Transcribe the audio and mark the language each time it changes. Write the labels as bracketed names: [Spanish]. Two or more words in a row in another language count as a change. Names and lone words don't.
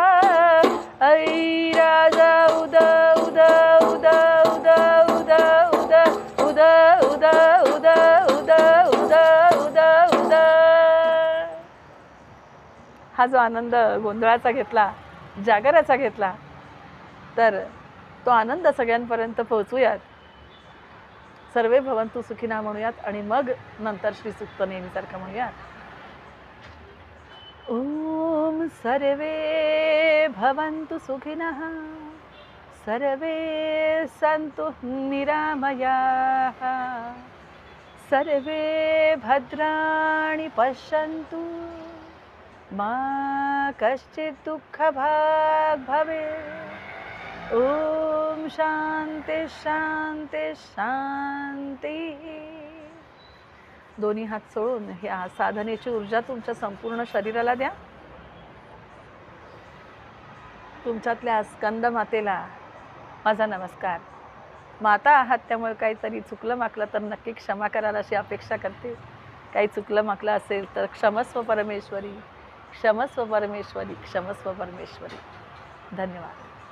[Marathi] ऐ राजा उद उद उद उद उद उद उद उद उद उद उद उद उद. हा जो आनंद गोंधळाचा घेतला, जागराचा घेतला, तर तो आनंद सगळ्यांपर्यंत पोहोचूयात. [Sanskrit] सर्वे भवन्तु सुखिनः [Marathi] म्हणूयात आणि मग नंतर श्री सूक्त नेहमीसारखं म्हणूयात. [Sanskrit] ओम सर्वे भवन्तु सुखिनः, सर्वे सन्तु निरामयाः, सर्वे भद्राणि पश्यन्तु, मा कश्चित् दुःखभाग् भवेत्. ओम शांती शांती शांती. [Marathi] दोन्ही हात सोडून ह्या साधनेची ऊर्जा तुमच्या संपूर्ण शरीराला द्या. तुमच्यातल्या स्कंद मातेला माझा नमस्कार. माता आहात त्यामुळे काहीतरी चुकलं माकलं तर नक्की क्षमा कराल अशी अपेक्षा करते. काही चुकलं माकलं असेल तर [Sanskrit] क्षमस्व परमेश्वरी, क्षमस्व परमेश्वरी, क्षमस्व परमेश्वरी. [Marathi] धन्यवाद.